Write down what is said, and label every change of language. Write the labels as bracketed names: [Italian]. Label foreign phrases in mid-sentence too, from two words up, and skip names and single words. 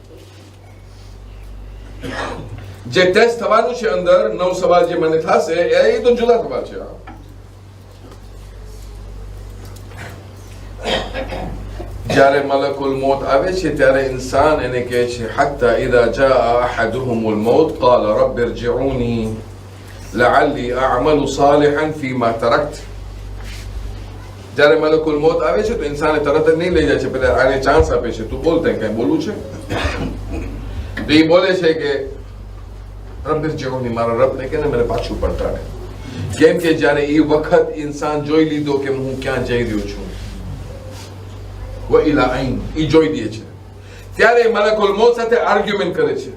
[Gujarati] જે ટેસ્ટ થવાનું છે અંદર 9 સવાલ જે મને થશે એ તો જુદા સવાલ છે. જ્યારે મલકુલ મોત આવે છે ત્યારે ઇન્સાન એને કહે છે [Arabic] حتى إذا جاء أحدهم الموت قال رب ارجعوني لعلي اعمل صالحا فيما تركت. [Gujarati] જ્યારે મલકુલ મોત આવે છે તો ઇન્સાને તરત જ નહીં લઈ જાય છે, પેલા આને ચાન્સ આપે છે. તું બોલ, તને કઈ બોલવું છે? તો એ બોલે છે કે [Arabic] رب ارجعوني, [Gujarati] મારા રબને કહે ને મને પાછું પલટાડે. કેમ કે જ્યારે એ વખત ઇન્સાન જોઈ લીધો કે હું ક્યાં જઈ રહ્યો છું, [Arabic] وإلى أين, [Gujarati] ઈ જોઈ દે છે, ત્યારે મલકુલ મોત સાથે આર્ગ્યુમેન્ટ કરે છે.